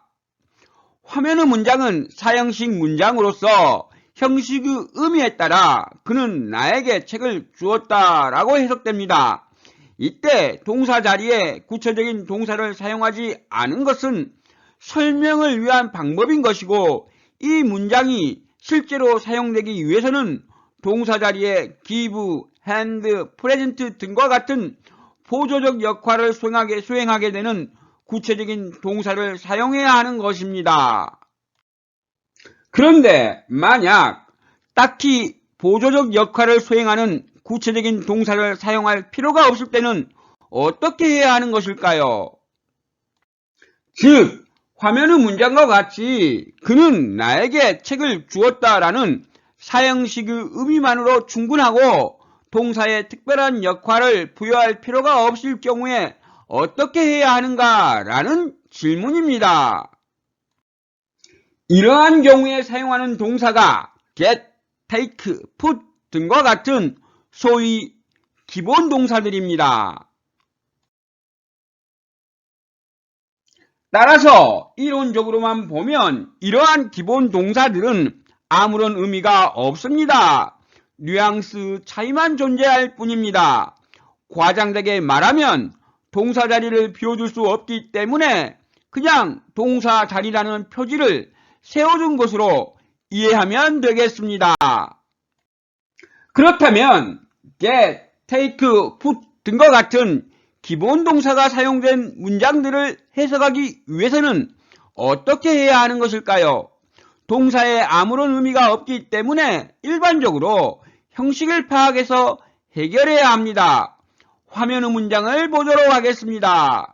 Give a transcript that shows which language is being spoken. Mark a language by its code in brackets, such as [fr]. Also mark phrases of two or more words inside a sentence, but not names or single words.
[ko] 화면의 문장은 사형식 문장으로서 형식의 의미에 따라 그는 나에게 책을 주었다 라고 해석됩니다. 이때 동사 자리에 구체적인 동사를 사용하지 않은 것은 설명을 위한 방법인 것이고, 이 문장이 실제로 사용되기 위해서는 동사 자리에 [en] give, hand, present [ko] 등과 같은 보조적 역할을 수행하게 되는 구체적인 동사를 사용해야 하는 것입니다. 그런데 만약 딱히 보조적 역할을 수행하는 구체적인 동사를 사용할 필요가 없을 때는 어떻게 해야 하는 것일까요? 즉, 화면의 문장과 같이 그는 나에게 책을 주었다라는 사형식의 의미만으로 충분하고 동사에 특별한 역할을 부여할 필요가 없을 경우에 어떻게 해야 하는가라는 질문입니다. 이러한 경우에 사용하는 동사가 [en] get, take, put [ko] 등과 같은 소위 기본 동사들입니다. 따라서 이론적으로만 보면 이러한 기본 동사들은 아무런 의미가 없습니다. 뉘앙스 차이만 존재할 뿐입니다. 과장되게 말하면 동사 자리를 비워줄 수 없기 때문에 그냥 동사 자리라는 표지를 세워준 것으로 이해하면 되겠습니다. 그렇다면 [en] get, take, put [ko] 등과 같은 기본 동사가 사용된 문장들을 해석하기 위해서는 어떻게 해야 하는 것일까요? 동사에 아무런 의미가 없기 때문에 일반적으로 형식을 파악해서 해결해야 합니다. 화면의 문장을 보도록 하겠습니다.